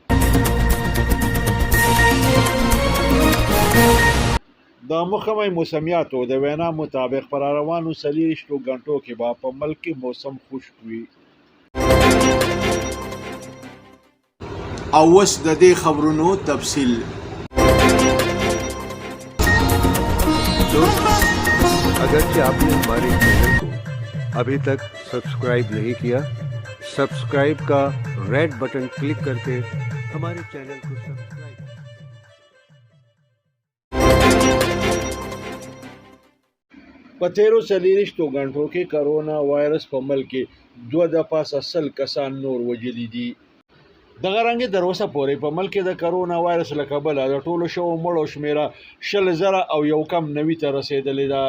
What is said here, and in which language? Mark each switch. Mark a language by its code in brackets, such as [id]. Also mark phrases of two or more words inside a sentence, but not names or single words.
[ps] د محکمه موسمیاتو د وینا مطابق پر روانو 40 غنټو کې به په ملک کې موسم خشک وي. او اوس د دې خبرونو تفصیل. [ur] دوستو، اگرچہ آپ نے ہمارے چینل کو ابھی تک سبسکرائب نہیں کیا، سبسکرائب کا [en] red button click [ur] کر کے ہمارے چینل کو سبسکرائب. [ps] په تیرو 40 غنټو کې کرونا وایرس په ملک کې 2.80 کسان نور وژلي دي. دغه رنګې تر اوسه پورې په ملک کې د کرونا وایرس له کبله د ټولو شوو مړو شمیره 100,090 ته رسېدلې ده.